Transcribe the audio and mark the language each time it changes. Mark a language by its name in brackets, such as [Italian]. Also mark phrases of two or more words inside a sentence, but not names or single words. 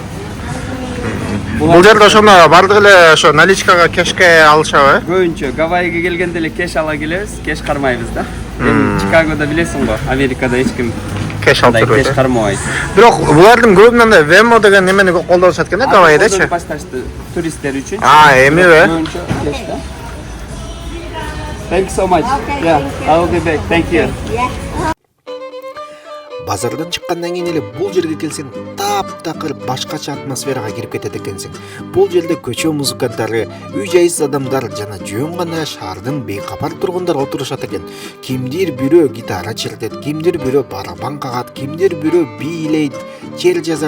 [Kyrgyz] Бул жерде ошону бардык эле ошо наличкага кешке алышабы? Көбүнчө Гавайга келгенде эле кеш ала келебиз, кеш кармайбыз да. Эми Чикагода билесиң го, Америкада эч ким Кеш алып турбайт. кеш кармабайт. Бирок булардын көбүнөн анда Venmo деген немени колдонушат экен да Гавайдачы. Башташты туристтер үчүн. Эмиби? Көбүнчө кеш да. [English] Thank you so much. Yeah, I will be back. Thank you. [Kyrgyz] Базардан чыккандан кийин эле бул жерге келсең таптакыр башкача атмосферага кирип кетет экенсиң. Бул жерде көчө музыканттары, үй-жайсыз адамдар жана жөн гана шаардын бейкапар тургундар отурушат экен. Кимдир бирөө гитара чертет, кимдир бирөө барабан кагат, кимдир бирөө бийлейт, чер жазат.